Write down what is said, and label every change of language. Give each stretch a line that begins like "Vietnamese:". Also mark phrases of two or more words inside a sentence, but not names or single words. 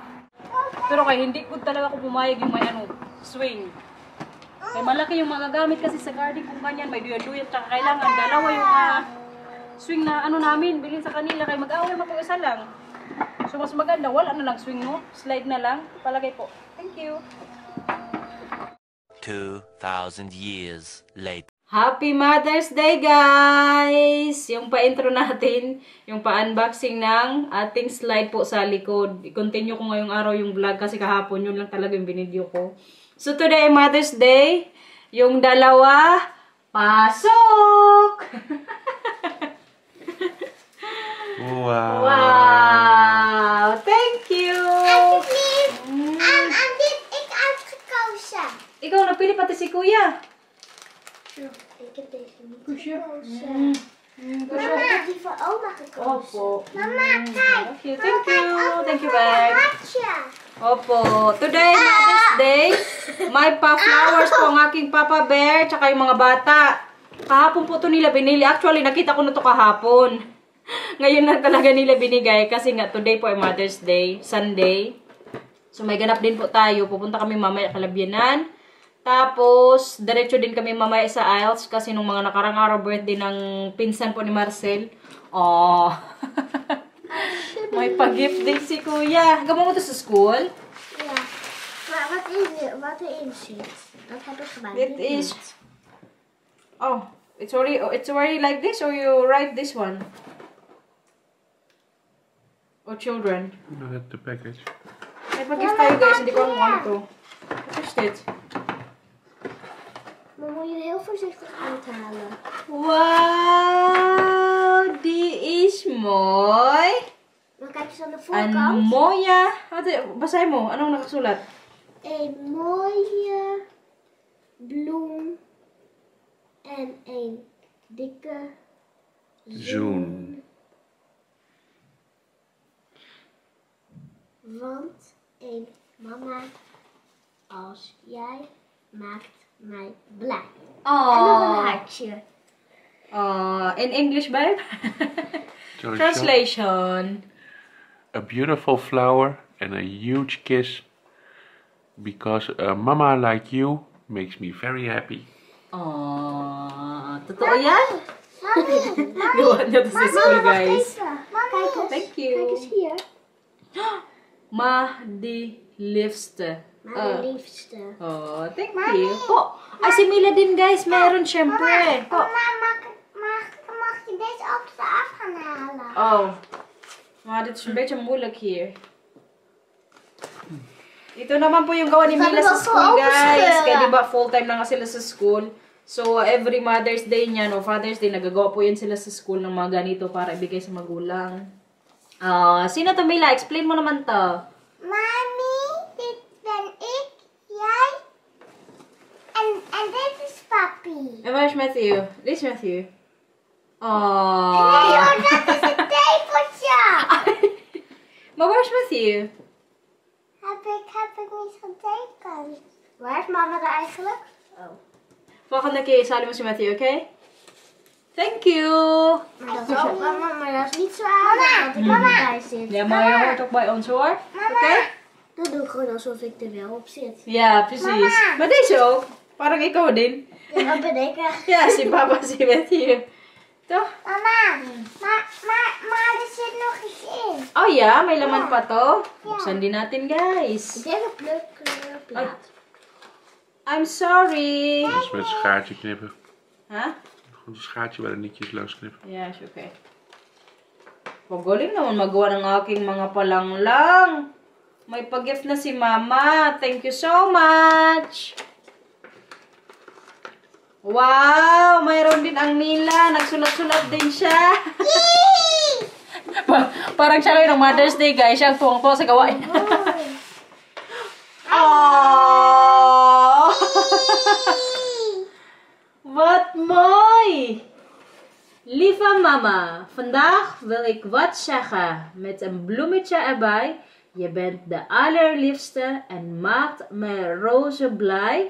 Filipino: Pero kay hindi ko talaga ako pumayag yung may swing. Kaya malaki yung magagamit kasi sa garden kung ganyan, may duyan-duyan tsaka kailangan dalawa yung swing na namin, bilhin sa kanila kay mag-away mo isa lang. So mas maganda, wala na lang swing slide na lang, palagay po.
English: Thank you. 2,000 years later. Happy Mother's Day guys!
Filipino: Yung pa-intro natin, yung pa-unboxing ng ating slide po sa likod. I-continue ko ngayong araw yung vlog kasi kahapon yun lang talaga yung binidyo ko.
English: So today
Filipino: Mother's Day, yung dalawa, pasok!
English: Wow! Wow! Thank you!
Filipino: Ikaw, napili pati si Kuya.
Dutch: Ik heb deze niet Kusje. gekozen. Mama, ik heb die voor oma gekozen.
Filipino: Opo.
Dutch: Mama, kijk.
English: Okay, thank you. Thank you, babe.
Dutch: Hartje.
Filipino: Opo.
English: Today, Mother's Day,
Filipino: may pa-flowers po ang aking Papa Bear, tsaka yung mga bata. Kahapon po ito nila binili. Actually, nakita ko na ito kahapon. Ngayon lang talaga nila binigay kasi nga today po ay Mother's Day, Sunday. So may ganap din po tayo. Pupunta kami mamaya Kalabyanan. Tapos, diretso din kami mamaya sa Isles kasi nung mga nakarang araw birthday ng pinsan po ni Marcel. Oh. May pa-gift din si Kuya. Gawin mo ito sa school?
Dutch: Ja. Maar wat is er? Wat erin zit? Dat heb ik gemaakt.
English: It is... Oh, it's already like this or you write this one? Or children? Look at the package.
Filipino: May pag-gift tayo guys, hindi ko alam kung ano to.
English: What is it?
Dutch: Maar moet je heel voorzichtig uithalen. Wow! Die is mooi. Dan kijk eens aan de Een voorkant. mooie...
Filipino: Basahin mo. Anong nakasulat?
Dutch: Een mooie bloem en een dikke Zoen. Want een mama als jij maakt mij blij. En nog een hartje.
English: In English, babe? So it's Translation. a beautiful flower and a huge kiss. Because a mama like you makes me very happy.
Filipino: Totoo yan? Mami, Gawa niya to sa school, guys.
Dutch: Kijk eens.
English: Thank you.
Dutch: Kijk eens hier. Ma die liefste. Mijn liefste.
English: Oh, thank you.
Filipino: Po. Ay, si Mila din, guys. Meron, syempre. Po.
Dutch: Mag je deze ook eraf gaan halen? Oh. Maar dit is een beetje moeilijk hier.
Filipino: Ito naman po yung gawa ni Mila sa school, guys. Kaya diba full-time na nga sila sa school. So, every Mother's Day niyan o Father's Day, nagagawa po yun sila sa school ng mga ganito para ibigay sa magulang. Sino to, Mila? Explain mo naman to.
Dutch: Mami, dit ben ik, jij en dit is papi. En waar is Matthew? Dit is Matthew. Nee, Oh. dat is een tepeltje. Maar waar is Matthew? Heb ik niet getekend. Waar is mama er eigenlijk? Oh.
Filipino: Volgende keer isali mo si Matthew,
English: okay? Thank you!
Dutch: Maar dat is ook, maar dat is niet zo aardig dat ik erbij zit. Ja, maar je hoort ook bij ons hoor. Oké? Dan doe ik gewoon alsof ik er wel op zit. Ja, precies. Mama. Maar deze ook.
Filipino: Parang ikaw din.
Dutch: Ja, dat ben ik. Ja,
Filipino: si papa, si Matthew.
Dutch: Toch? Mama, maar er zit nog iets in. Oh ja,
Filipino: may laman pa to. Buksan din natin, guys.
Dutch: Ik denk een kleurplaat.
English: I'm sorry.
Dutch: Dat is met een schaartje knippen. Ha? Gewoon een schaartje bij de nietjes los knippen.
English: Yes, okay.
Filipino: Magaling naman magawa ng aking mga palanglang. May pag-gift na si Mama.
English: Thank you so much.
Filipino: Wow! Mayroon din ang Mila. Nagsulat-sulat din siya. Parang siya ngayon ng Mother's Day, guys. Siya ang tuwang-tuwa sa gawain. Oh!
Dutch: Wat mooi! Lieve mama, vandaag wil ik wat zeggen met een bloemetje erbij. Je bent de allerliefste en maakt me roze blij.